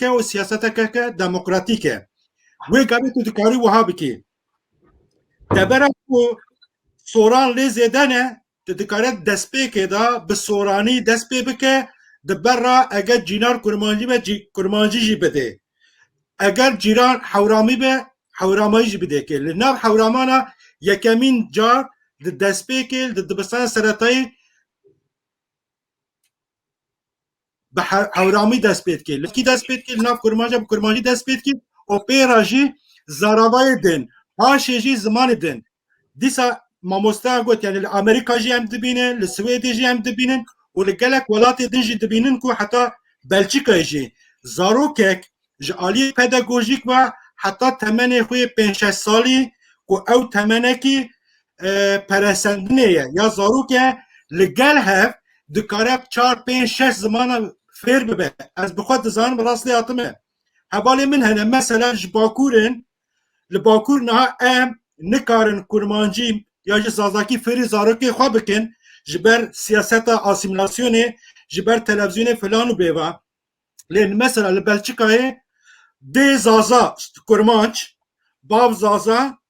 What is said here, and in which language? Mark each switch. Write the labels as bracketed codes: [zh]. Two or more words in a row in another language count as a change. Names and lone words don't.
[ku] û siyaseteke demokratîk e wê gavê tu dikarî wiha bikî debera ku soran lê zêde ne tu dikare destpêkê da bi soranî dest pê bike di berra eger cînar kurmancî be kurmancî jî bide eger cîran hewramî be hewramayî jî bideke li nav hewramana yekemîn car di destpêkê di dibistana seretayî به هورامی دست پید که لکی دست پید که ناف کرمانجی دست پید که و پیرا جی زاراوای دن پاشه جی زمان دن دیسا ماموستا گوت یعنی امریکا جی هم دبینه لسوید جی هم دبینن و لگلک ولات دن جی دبینن که حتی بلژیکا جی زاروکک جالی پداگوژیک و حتی تمنه خوی 5-6 سالی که او تمنه کی پرسندنه یا زاروکه لگل هف دکاره 4-5-6 زمان فێر ببێ ez bi xwe dizanim rastî hatime hevalê min hene mesela ji bakurên li bakur niha em nikarin kurmancî ya ji zazakî fêrî zarokê xwe bikin ji ber siyaseta asimilasyonê ji ber televizyonê filan û bêva lê mesela li Belçîkayê dê zaza kurmanc bav zaza